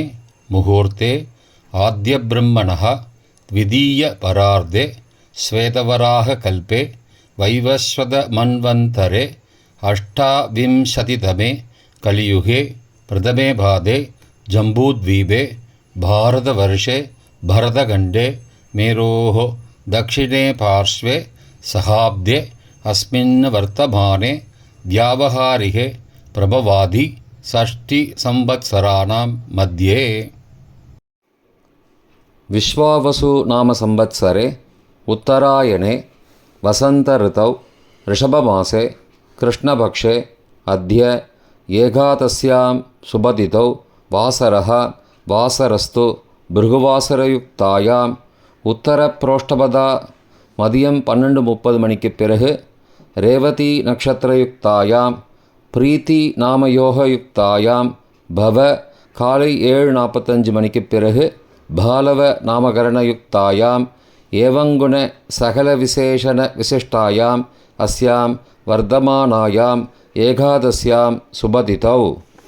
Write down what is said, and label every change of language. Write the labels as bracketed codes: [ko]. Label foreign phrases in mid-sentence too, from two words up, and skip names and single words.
[sa] मुहूर्ते आद्यब्रह्मणः द्वितीय परार्धे श्वेतवराह कल्पे वैवस्वत मन्वन्तरे अष्टाविंशतितमे कलियुगे प्रथमे पादे जम्बूद्वीपे भारतवर्षे भरतखण्डे मेरोः दक्षिणे पार्श्वे सहाब्दे अस्मिन् वर्तमाने व्यावहारिके प्रभवादि षष्टिसंवत्सराणां मध्ये. विश्वावसु नाम संवत्सरे उत्तरायणे वसंत ऋतौ ऋषभमासे कृष्णपक्षे अद्य एकादश्यां सुबदितौ वासरः वासरस्तु भृगुवासरयुक्तायां உத்தரப்ரோஷ்டபதா மதியம் 12:30 [ta] மணிக்கு பிறகு [sa] रेवती नक्षत्रयुक्तायां प्रीति नामयोगयुक्तायां बव [ta] காலை 7:45 மணிக்கு பிறகு [sa] बालव नामकरणयुक्तायां एवंगुण सकल विशेषण विशिष्टायां अस्यां वर्तमानायां एकादश्यां शुभतिथौ.